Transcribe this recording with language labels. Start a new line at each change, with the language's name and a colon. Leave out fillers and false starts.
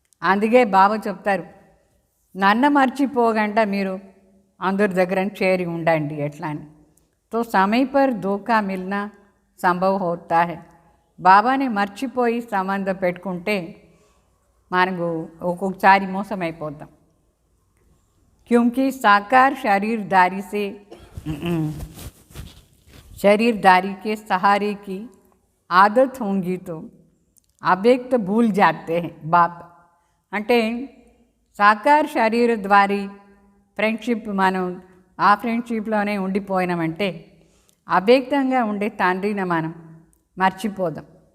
Telugu: అందుకే బాబా చెప్తారు, నన్ను మర్చిపోకుండా మీరు అందరి దగ్గర చేరి ఉండండి ఎట్లా అని.
Hindi: తో సమయ పర్ ధోకా మిల్నా సంభవ్ హోతా హై.
Telugu: బాబాని మర్చిపోయి సంబంధం పెట్టుకుంటే మనకు ఒక్కొక్కసారి మోసం అయిపోతాం.
Hindi: क्योंकि साकार शरीरदारी के सहारे की आदत होंगी तो अव्यक्त भूल जाते हैं बाप.
Telugu: అంటే సాకార్ శరీర ద్వారీ ఫ్రెండ్షిప్ మనం ఆ ఫ్రెండ్షిప్లోనే ఉండిపోయినామంటే అవ్యక్తంగా ఉండే తండ్రిని మనం మర్చిపోదాం.